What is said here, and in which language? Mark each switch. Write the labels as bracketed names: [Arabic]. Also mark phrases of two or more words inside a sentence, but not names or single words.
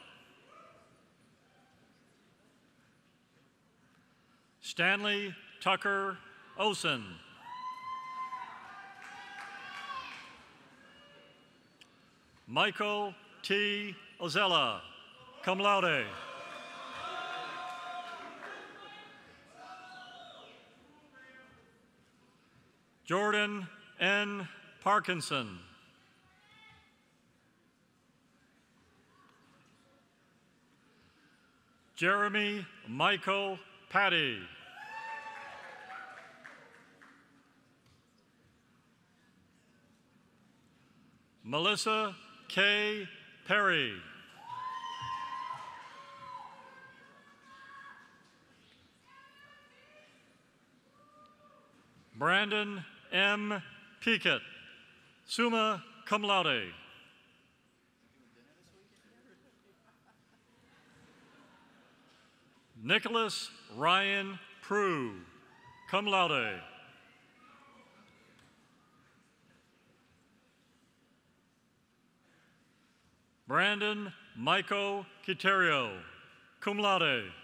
[English] Stanley Tucker Osen. Michael T. Ozella, [Latin] cum laude. [English] Jordan N. Parkinson. Jeremy Michael Patty. Melissa K. Perry. Brandon M. Pickett, [Latin] summa cum laude. [English] Nicholas Ryan Prue, [Latin] cum laude. [English] Brandon Michael Quiterio, [Latin] cum laude.